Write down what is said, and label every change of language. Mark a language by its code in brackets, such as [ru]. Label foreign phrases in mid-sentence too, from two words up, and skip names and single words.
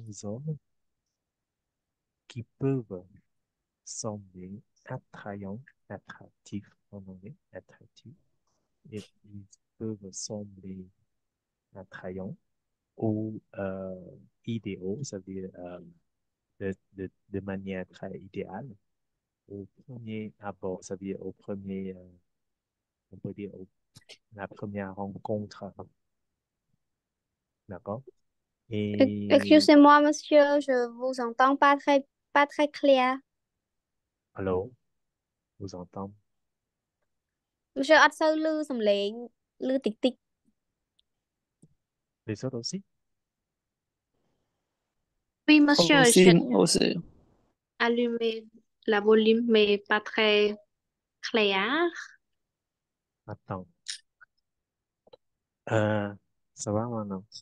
[fr] hommes qui peuvent sembler attrayants, attractifs en anglais, attractifs, et ils peuvent sembler attrayants ou idéaux, ça veut dire de manière très idéale au premier abord, ça veut dire au premier, on peut dire la première rencontre, d'accord? Et Excusez-moi, monsieur, je vous entends pas très clair. alors, vous entendez [km] Monsieur អត់សូវឮសំឡេងឮតិចតិច [fr] les autres aussi? Oui, monsieur, Aussi, j'ai moi aussi. allumé la volume, mais pas très clair. Attends, euh, ça va maintenant?